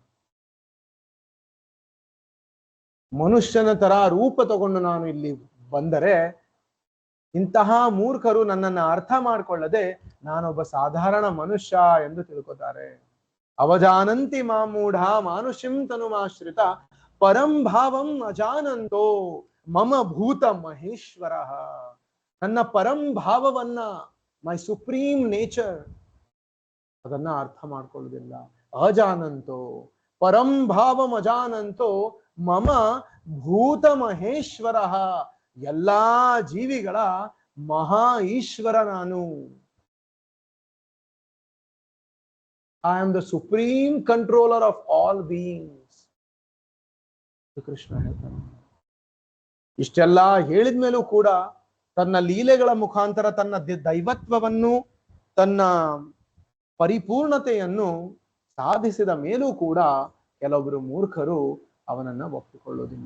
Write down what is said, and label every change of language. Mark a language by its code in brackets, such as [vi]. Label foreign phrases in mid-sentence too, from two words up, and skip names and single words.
[kn] ಮನುಷ್ಯನ ತರ ರೂಪ ತಗೊಂಡು ನಾನು ಇಲ್ಲಿ ಬಂದರೆ ಇಂತಹ ಮೂರ್ಖರು ನನ್ನನ್ನ ಅರ್ಥ ಮಾಡ್ಕೊಳ್ಳದೆ ನಾನೊಬ್ಬ ಸಾಧಾರಣ ಮನುಷ್ಯ ಎಂದು ತಿಳ್ಕೋತಾರೆ. [sa] ಅವಜಾನಂತಿ ಮಾಮೂಢ ಮಾನುಷಿಂ ತನುಮಾಶ್ರಿತ ಪರಂ ಭಾವಂ ಅಜಾನಂತೋ ಮಮ ಭೂತ ಮಹೇಶ್ವರ. [kn] ನನ್ನ ಪರಂ ಭಾವವನ್ನ, [en] my supreme nature, [kn] ಅದನ್ನ ಅರ್ಥ ಮಾಡ್ಕೊಳ್ಳುವುದಿಲ್ಲ. [sa] ಅಜಾನಂತೋ ಪರಂ ಭಾವಂ ಅಜಾನಂತೋ ಮಮ ಭೂತ ಮಹೇಶ್ವರ. [kn] ಎಲ್ಲಾ ಜೀವಿಗಳ ಮಹಾ ಈಶ್ವರ ನಾನು. [en] I am the supreme controller of all beings. [kn] ಕೃಷ್ಣ ಹೇಳ್ತಾನೆ. ಇಷ್ಟೆಲ್ಲ ಹೇಳಿದ ಮೇಲೂ ಕೂಡ ತನ್ನ ಲೀಲೆಗಳ ಮುಖಾಂತರ ತನ್ನ ದೈವತ್ವವನ್ನು, ತನ್ನ ಪರಿಪೂರ್ಣತೆಯನ್ನು ಸಾಧಿಸಿದ ಮೇಲೂ ಕೂಡ ಕೆಲವೊಬ್ಬರು ಮೂರ್ಖರು ಅವನನ್ನ ಒಪ್ಪಿಕೊಳ್ಳುವುದಿಲ್ಲ.